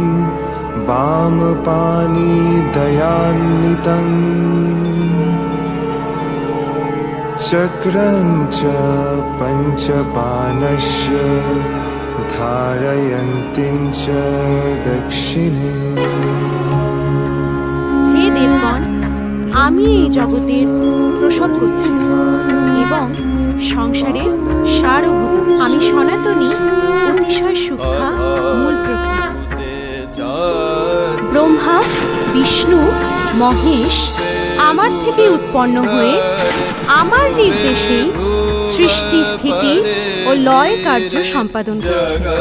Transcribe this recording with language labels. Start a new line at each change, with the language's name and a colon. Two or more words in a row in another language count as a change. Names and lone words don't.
Sanskrit: वामपाणि दयान्वितम् चक्रं च पञ्चबाणस्य धारयन्तीं च दक्षिणे।
Bangla: হে দেবগণ, আমি এই জগতের সর্বশৎকর্ত্রী এবং সংসারের সারভূত। আমি সনাতনী, অতিশয় সূক্ষ্মা, মূল প্রকৃতি। ব্রহ্মা, বিষ্ণু, মহেশ আমার থেকে উৎপন্ন হয়ে আমার নির্দেশে সৃষ্টি, স্থিতি ও লয় কার্য সম্পাদন করছে।